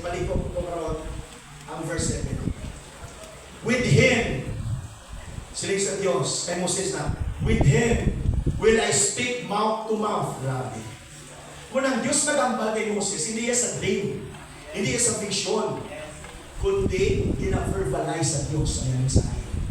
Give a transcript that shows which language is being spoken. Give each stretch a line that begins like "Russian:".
Hiligaynon: Palikot ko karoon ang verse 7.
English: With him,
Hiligaynon: siling sa Diyos, kay Moses na,
English: with him will I speak mouth to mouth.
Hiligaynon: Grabe. Kung ang Diyos nagambal kay Moses, hindi yan sa dream, hindi yan sa vision, kundi gina-verbalize sa Diyos ang yan sa akin.